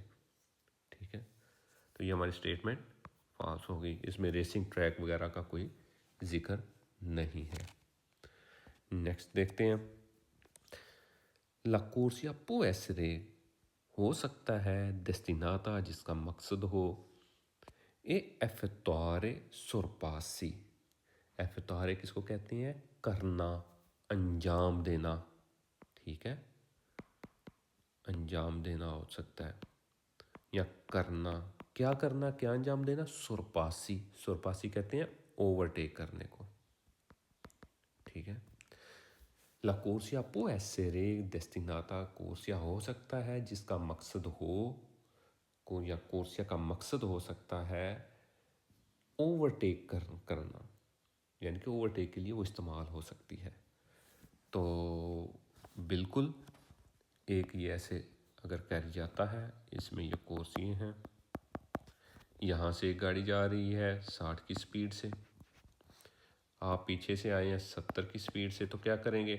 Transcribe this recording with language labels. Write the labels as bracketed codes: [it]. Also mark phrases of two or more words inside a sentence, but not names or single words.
[hi] ठीक है, तो ये हमारी [en] statement false [hi] हो गई, इसमें [en] racing track [hi] वगैरह का कोई जिक्र नहीं है। नेक्स्ट देखते हैं, [it] La corsia può essere [hi] हो सकता है destinata जिसका मकसद हो [it] a effettuare sorpassi. [hi] effettuare किसको कहते हैं? करना, अंजाम देना। ठीक है, अंजाम देना हो सकता है, या करना, क्या करना, क्या अंजाम देना? सुरपासी, सुरपासी कहते हैं ओवरटेक करने को। ठीक है, [it] La corsia può essere destinata, [hi] कोर्सिया हो सकता है जिसका मकसद हो को, या कोर्सिया का मकसद हो सकता है ओवरटेक करना, यानी कि ओवरटेक के लिए वो इस्तेमाल हो सकती है। तो बिल्कुल एक ये ऐसे अगर कह जाता है, इसमें ये कोर्सिए हैं, यहाँ से एक गाड़ी जा रही है 60 की स्पीड से, आप पीछे से आए हैं 70 की स्पीड से, तो क्या करेंगे?